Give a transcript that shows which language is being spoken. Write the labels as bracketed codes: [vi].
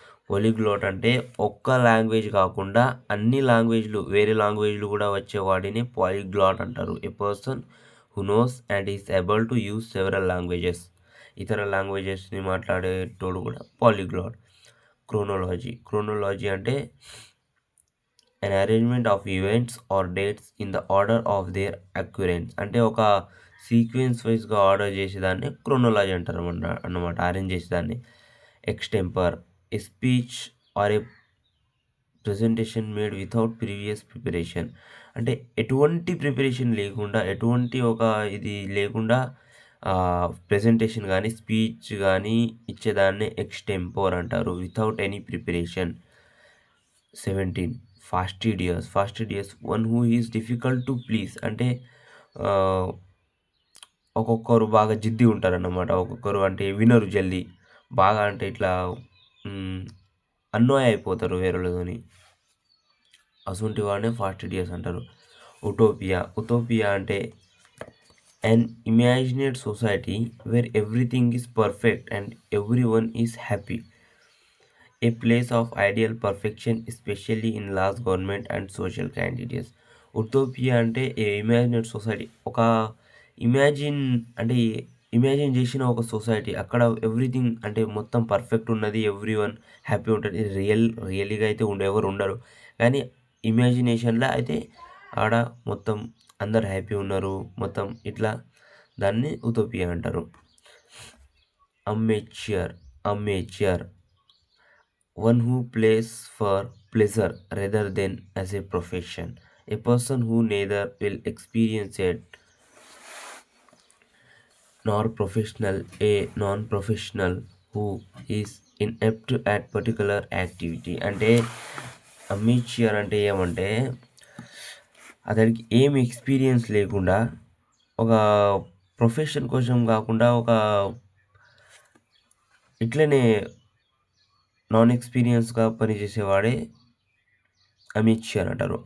[te] Polyglot అంటే ఒక్క language కాకుండా అన్ని లాంగ్వేజ్లు, వేరే లాంగ్వేజ్లు కూడా వచ్చేవాడిని పాలిగ్లాట్ అంటారు. [en] a person who knows and is able to use several languages, [te] ఇతర లాంగ్వేజెస్ని మాట్లాడేటోడు కూడా పాలిగ్లాట్. [en] chronology అంటే an arrangement of events or dates in the order of their occurrence, [te] అంటే ఒక సీక్వెన్స్ వైస్‌గా ఆర్డర్ చేసేదాన్ని క్రోనోలాజీ అంటారు అన్నమాట. అరేంజ్ చేసేదాన్ని. [en] Extempore a speech or a presentation made without previous preparation. [te] అంటే ఎటువంటి ప్రిపరేషన్ లేకుండా, ఎటువంటి ఒక ఇది లేకుండా ప్రెజెంటేషన్ గానీ, స్పీచ్ గానీ ఇచ్చేదాన్నే ఎక్స్‌టెంపోర్ అంటారు. [en] Without any preparation. 17 fastidious. Fastidious one who is difficult to please. [te] అంటే ఆహ్, ఒక్కొక్కరు బాగా జిద్ది ఉంటారన్నమాట. ఒక్కొక్కరు అంటే వినరు జల్దీ. బాగా అంటే ఇట్లా హ్మ్. అన్నోయ్ అయిపోతారు వేరేళ్ళతోని. అసొంటి వాడినే ఫాస్టిడియస్ అంటారు. ఉటోపియా. [en] Utopia అంటే an imagined society where everything is perfect and everyone is happy. A place of ideal perfection, especially in large government and social candidates. [te] ఉటోపియా అంటే ఏ ఇమాజినేట్ సొసైటీ. ఒక ఇమాజిన్ అంటే ఇమాజిన్ చేసిన ఒక సొసైటీ. అక్కడ ఎవ్రీథింగ్ అంటే మొత్తం పర్ఫెక్ట్ ఉన్నది. ఎవ్రీవన్ హ్యాపీ ఉంటది. రియల్‌గా అయితే ఎవరు ఉండరు. కానీ ఇమాజినేషన్‌ల అయితే ఆడ మొత్తం అందరు హ్యాపీ ఉన్నారు. మొత్తం ఇట్లా దాన్ని ఉటోపియా అంటారు. Amateur. [en] Amateur one who plays for pleasure rather than as a profession. A person who neither will experience it nor professional. A non-professional who is inept at particular activity. [te] అంటే అమేచ్యూర్ అంటే ఏమంటే అతనికి ఏం ఎక్స్పీరియన్స్ లేకుండా ఒక profession కోసం కాకుండా ఒక ఇట్లనే నాన్ ఎక్స్పీరియన్స్‌గా పనిచేసేవాడే అమేచ్యూర్ అంటారు.